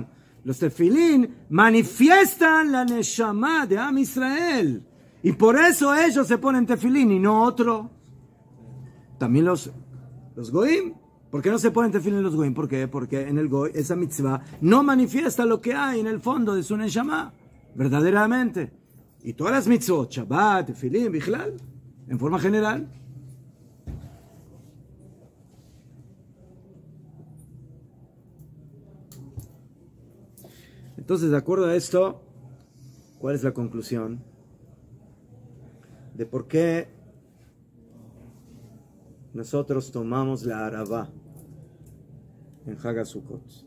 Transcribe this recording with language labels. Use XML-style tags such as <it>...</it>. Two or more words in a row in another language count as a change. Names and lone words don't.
<es>Los tefilín manifiestan la neshama de Am Israel. Y por eso ellos se ponen tefilín y no otro. También Los goim. ¿Por qué no se ponen tefilín los goim? ¿Por qué? Porque en el goy esa mitzvah no manifiesta lo que hay en el fondo de su neshama, verdaderamente. Y todas las mitzvot, Shabbat, tefilín, bichlal, en forma general. Entonces, de acuerdo a esto, ¿cuál es la conclusión? De por qué nosotros tomamos la Arabá en Hag HaSukkot.</es>